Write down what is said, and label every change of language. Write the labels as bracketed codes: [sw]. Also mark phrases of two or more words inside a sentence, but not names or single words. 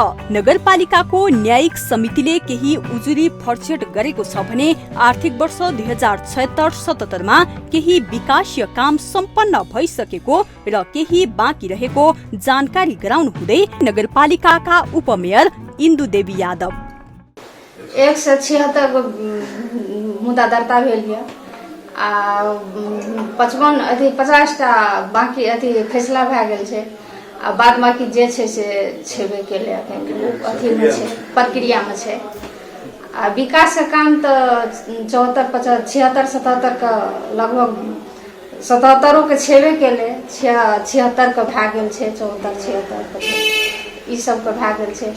[ne] नगरपालिकाको न्यायिक समितिले केही उजुरी फर्चेट गरेको छ भने आर्थिक वर्ष 2076-77 मा केही विकासीय काम सम्पन्न भइसकेको र केही बाँकी रहेको जानकारी गराउनु हुँदै नगरपालिकाका उपमेयर इन्दु देवी यादव, [mai] 176 को मुद्दा दर्ता भेल यऽ आ 50टा बाकी अथी फैसला भए गेल छै आ बाद बाकी जे छै से छेबे केले अथी में छै, प्रक्रिया में छै। आ विकास के काम तो 74, 76, 77 का लगभग 77 के छेबे केले, 76 के भए गेल छै, 74, 76 ई सब के भए गेल छै।